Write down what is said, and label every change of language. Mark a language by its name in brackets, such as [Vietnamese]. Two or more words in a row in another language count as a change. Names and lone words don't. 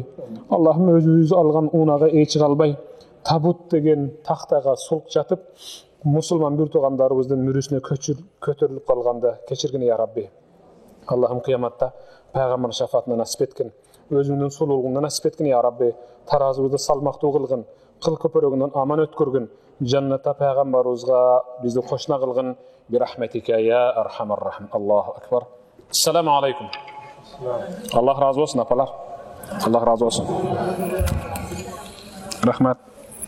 [Kyrgyz] Аллахым өзүбүз алган унага ээ чыга албай, табут деген тактага сулк жатып, мусулман бир туугандарыбыздын мүрүсүнө көтөрүлүп калганда кечиргин [Arabic] يا ربي. [Kyrgyz] Аллахым кыяматта пайгамбар шафаатына насип эткин, өзүңдүн сулуулугуңдан насип эткин [Arabic] يا ربي. [Kyrgyz] Таразыбызды салмактуу кылгын, кыл көпөрөгүнөн аман өткөргүн. Жаннатта пайгамбарыбызга бизди кошуна кылгын. [Arabic] برحمتك يا أرحم الراحمين. الله أكبر. السلام عليكم. [Kyrgyz] Аллах разы болсун апалар. Аллах разы болсун. Рахмат.